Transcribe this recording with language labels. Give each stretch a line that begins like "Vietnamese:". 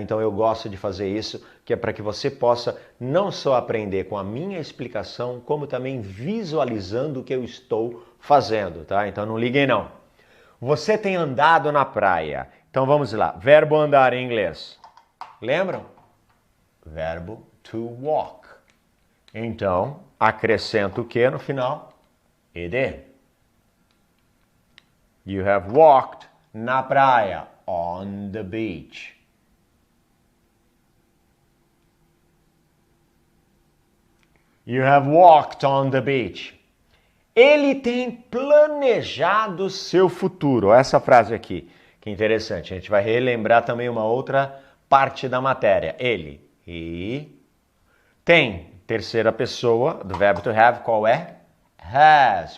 Portuguese: Então eu gosto de fazer isso, que é para que você possa não só aprender com a minha explicação, como também visualizando o que eu estou fazendo. Tá? Então não liguem não. Você tem andado na praia. Então vamos lá. Verbo andar em inglês. Lembram? Verbo to walk. Então, acrescento o que no final? Ed.
English: You have walked
Portuguese: na praia.
English: On the beach. You have walked on the beach.
Portuguese: Ele tem planejado seu futuro. Essa frase aqui, que interessante. A gente vai relembrar também uma outra parte da matéria. Ele. He. Tem. Terceira pessoa do verbo to have, qual é? Has.